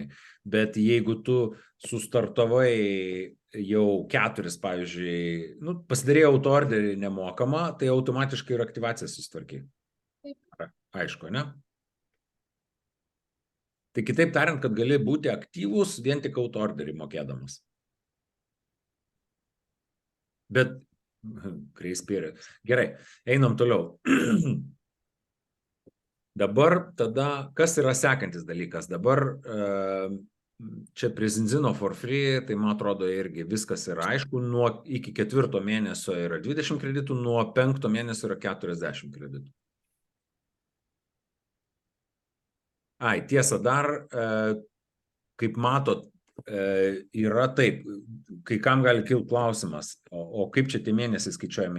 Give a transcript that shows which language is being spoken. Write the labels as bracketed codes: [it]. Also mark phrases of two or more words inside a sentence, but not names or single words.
[lt] Bet jeigu tu sustartavai jau 4, pavyzdžiui, pasidarėjai autoorderį nemokamą, tai automatiškai ir aktyvaciją susitvarkai. Aišku, ne? Tai kitaip tariant, kad gali būti aktyvus vien tik autoorderį mokėdamas. Bet, [en] grace period. [lt] Gerai, einam toliau. Dabar tada, kas yra sekantis dalykas? Dabar čia prie Zinzino [en] for free, [lt] tai man atrodo irgi viskas yra aišku, iki 4 mėnesio yra 20 kreditų, nuo 5 mėnesio yra 40 kreditų. Ai, tiesa, dar, kaip matot, yra taip, kai kam gali kilti klausimas, o kaip čia tie mėnesiai skaičiuojami?